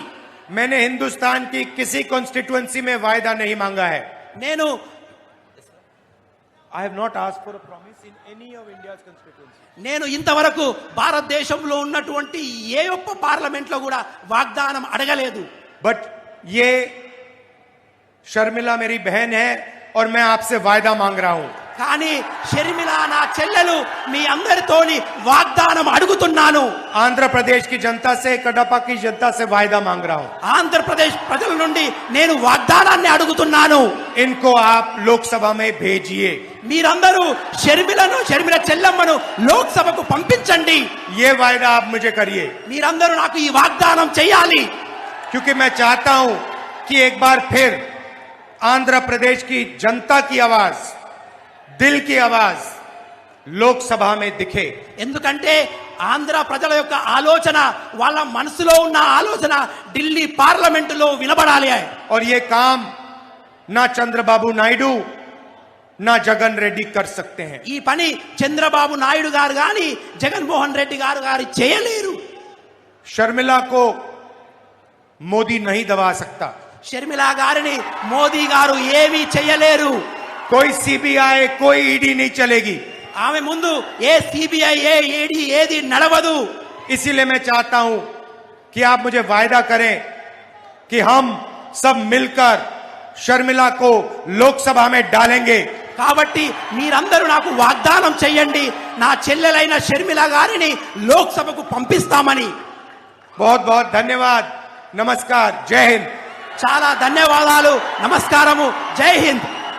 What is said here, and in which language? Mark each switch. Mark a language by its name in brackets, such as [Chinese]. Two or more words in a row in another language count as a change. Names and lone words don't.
[Hindi] मैंने हिंदुस्तान की किसी कॉन्स्टिट्यूएंसी में वायदा नहीं मांगा है। [Telugu] నేను [English] I have not asked for a promise in any of India's constituency. [Telugu] నేను ఇంతవరకు భారతదేశంలో ఉన్నటువంటి ఏ ఒక్క పార్లమెంట్ లో కూడా వాగ్దానం అడగలేదు. [Hindi] बट ये शर्मिला मेरी बहन है और मैं आपसे वायदा मांग रहा हूं। [Telugu] కానీ షర్మిల నా చెల్లెలు మీ అందరితోని వాగ్దానం అడుగుతున్నాను. [Hindi] आंध्र प्रदेश की जनता से, कडपा की जनता से वायदा मांग रहा हूं। [Telugu] ఆంధ్రప్రదేశ్ ప్రజల నుండి నేను వాగ్దానాన్ని అడుగుతున్నాను. [Hindi] इनको आप लोकसभा में भेजिए। [Telugu] మీరందరూ షర్మిల చెల్లెమ్మను లోక్సభకు పంపించండి. [Hindi] ये वायदा आप मुझे करिए, [Telugu] మీరందరూ నాకు ఈ వాగ్దానం చేయాలి. [Hindi] क्योंकि मैं चाहता हूं कि एक बार फिर आंध्र प्रदेश की जनता की आवाज, दिल की आवाज लोकसभा में दिखे। [Telugu] ఎందుకంటే ఆంధ్ర ప్రజల యొక్క ఆలోచన, వాళ్ళ మనసులో ఉన్న ఆలోచన ఢిల్లీ పార్లమెంటులో వినబడాలి. [Hindi] और ये काम ना चंद्रबाबू नायडू ना जगन रेड्डी कर सकते हैं। [Telugu] ఈ పని చంద్రబాబు నాయుడు గారు గాని జగన్మోహన్ రెడ్డి గారు చేయలేరు. [Hindi] शर्मिला को मोदी नहीं दबा सकता। [Telugu] షర్మిల గారిని మోదీ గారు ఏమీ చేయలేరు. [Hindi] कोई सीबीआई, कोई ईडी नहीं चलेगी। [Telugu] ఆమె ముందు ఏ సిబిఐ ఏ ఈడీ ఏది నడవదు. [Hindi] इसीलिए मैं चाहता हूं कि आप मुझे वायदा करें कि हम सब मिलकर शर्मिला को लोकसभा में डालेंगे। [Telugu] కాబట్టి మీరందరూ నాకు వాగ్దానం చేయండి, నా చెల్లెలైన షర్మిల గారిని లోక్సభకు పంపిస్తామని. [Hindi] बहुत बहुत धन्यवाद, नमस्कार, जय हिंद। [Telugu] చాలా ధన్యవాదాలు, నమస్కారము, జై హింద్.